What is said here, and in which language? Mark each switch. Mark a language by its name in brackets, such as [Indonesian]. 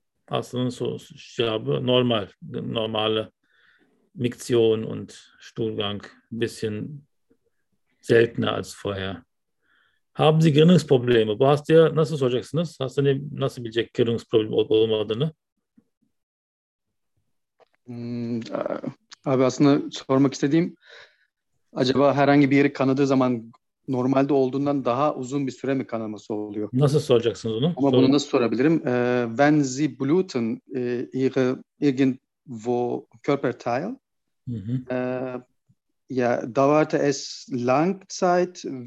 [Turkish] Aslında [German] so ich habe normale Miktion und Stuhlgang, ein bisschen seltener als vorher. Haben Sie Gerinnungsprobleme? [Turkish] Nasıl soracaksınız? Nasıl bilecek gerinnungsproblem olmadığını? Abi aslında sormak istediğim acaba herhangi bir yeri kanadığı zaman normalde olduğundan daha uzun bir süre mi kanaması oluyor? Nasıl soracaksınız onu? Ama bunu Sorun. nasıl sorabilirim? [German] Wenn Sie bluten irgendwo Körperteil, ja, dauerte es Langzeit